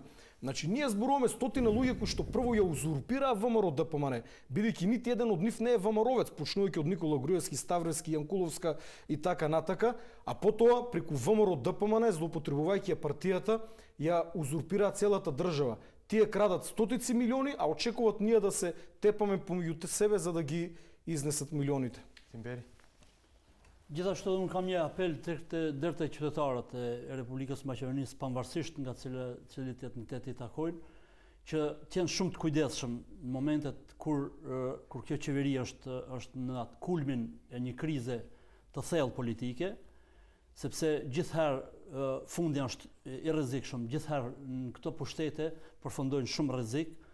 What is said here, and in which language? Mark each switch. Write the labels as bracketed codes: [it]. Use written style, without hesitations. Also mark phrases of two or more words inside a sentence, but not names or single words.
[mk] Значи, ние зборуваме 100 луѓе кои што прво ја узурпираа ВМРО ДПМН, бидејќи нити еден од нив не е ВМРО-вец, почнувајќи од Никола Груевски, Ставревски, Јанкуловска и така натака, а потоа преку ВМРО ДПМН, злоупотребувајќи ја партијата, ја узурпираа целата држава. Тие крадат стотици милиони, а очекуваат ние да се тепаме помеѓу себе за да ги изнесат милионите. Тимбери. [sq] Gjithashtu unë kam një apel deri te qytetarët e Republikës Maqedonisë, pavarësisht nga cilit etnitet i takojnë, që të jenë shumë të kujdesshëm në momentet kur kjo qeveri është në atë kulmin e një krize të thellë politike, sepse gjithherë fundi është i rrezikshëm, gjithherë në këto pushtete përfundojnë shumë rrezik.